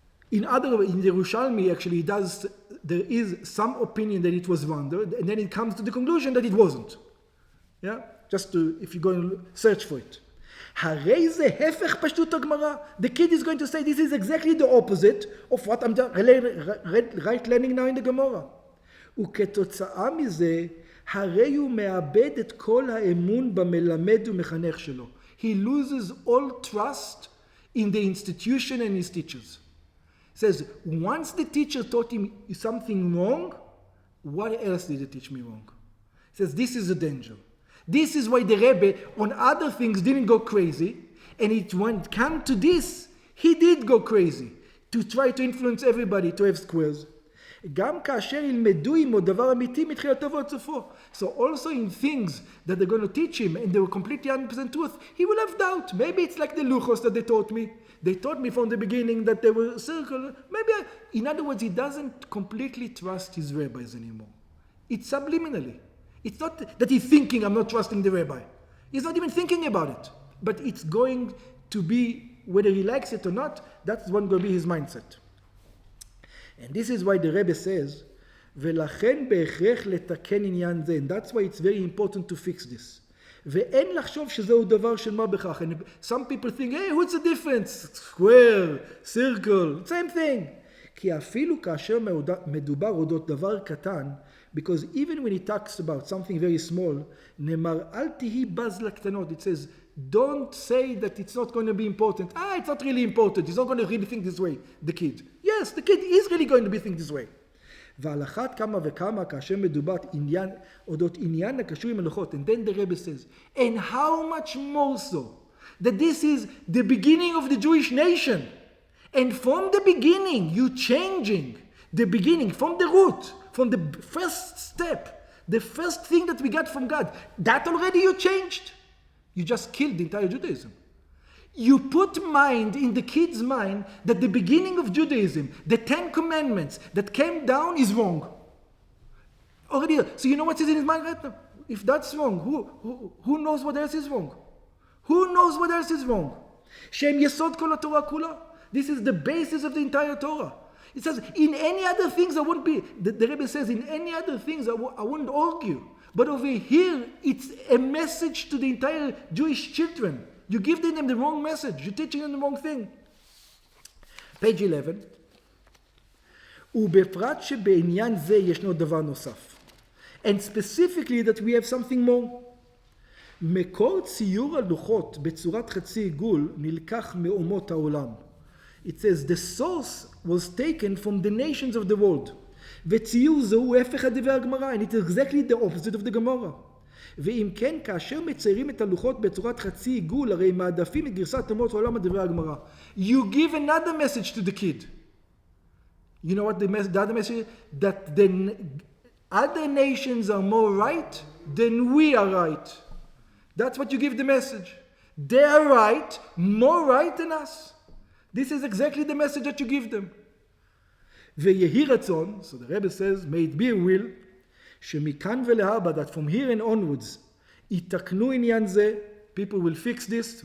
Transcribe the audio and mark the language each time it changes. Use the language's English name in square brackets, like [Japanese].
[English] In the Yerushalmi, actually, there is some opinion that it was rounded, and then it comes to the conclusion that it wasn't. Yeah? If you go and search for it. The kid is going to say this is exactly the opposite of what I'm right learning now in the Gemara. [Hebrew] וכתוצאה מזה, הרי הוא מאבד את כל האמון במלמד ומחנך שלו. [English] He loses all trust in the institution and his teachers. He says, once the teacher taught him something wrong, what else did he teach me wrong? He says, this is a danger. This is why the Rebbe on other things didn't go crazy, and when it came to this, he did go crazy to try to influence everybody to have squares. גם כאשר ילמדו עמו דבר אמיתי מתחילתו ועד סופו. So also in things that they're going to teach him and they were completely 100% truth, he will have doubt. Maybe it's like the luchos that they taught me. They taught me from the beginning that they were circle. In other words, he doesn't completely trust his rabbis anymore. It's subliminally. It's not that he's thinking, I'm not trusting the rabbi. He's not even thinking about it. But it's going to be, whether he likes it or not, that's going to be his mindset. And this is why the Rebbe says, [Hebrew] ולכן בהכרח לתקן עניין זה. [English] And that's why it's very important to fix this. [Hebrew] ואין לחשוב שזהו דבר של מה בכך. [English] And some people think, hey, what's the difference? Square, circle, same thing. [Hebrew] כי אפילו כאשר מדובר אודות דבר קטן, [English] because even when he talks about something very small, [Hebrew] נאמר, אל תהי בז לקטנות. [English] It says, don't say that it's not going to be important. It's not really important. He's not going to really think this way, the kid. Yes, the kid is really going to be think this way. [Hebrew] ועל אחת כמה וכמה כאשר מדובר אודות עניין הקשור עם הלוחות. [English] And then the Rebbe says, and how much more so, that this is the beginning of the Jewish nation. And from the beginning, you changing the beginning, from the root, from the first step, the first thing that we got from God, that already you changed. You just killed the entire Judaism. You put mind in the kid's mind that the beginning of Judaism, the 10 commandments that came down is wrong. Already. So you know what's in his mind right now? If that's wrong, who knows what else is wrong? Who knows what else is wrong? [Hebrew] Shem yesod kol haTorah kula. [English] This is the basis of the entire Torah. It says, in any other things I wouldn't be, the Rebbe says, in any other things I wouldn't argue. But over here, it's a message to the entire Jewish children. You give them the wrong message. You're teaching them the wrong thing. Page 11. [Hebrew] ובפרט שבעניין זה ישנו דבר נוסף. [English] And specifically that we have something more. [Hebrew] מקור ציור הלוחות בצורת חצי עיגול נלקח מאומות העולם. [English] It says the source was taken from the nations of the world. [Hebrew] וציור זה הוא הפך הדבר הגמרא, [English] and it is exactly the opposite of the Gemara. [Hebrew] ואם כן, כאשר מציירים את הלוחות בצורת חצי עיגול, הרי מעדפים את גרסת אומות העולם הדבר הגמרא. [English] You give another message to the kid. You know what the other message is? That the other nations are more right than we are right. That's what you give the message. They are right, more right than us. This is exactly the message that you give them. [Hebrew] ויהי רצון, [English] so the Rebbe says, may it be a will, [Hebrew] שמכאן ולהבא, [English] that from here and onwards, [Hebrew] יתקנו עניין זה, [English] people will fix this.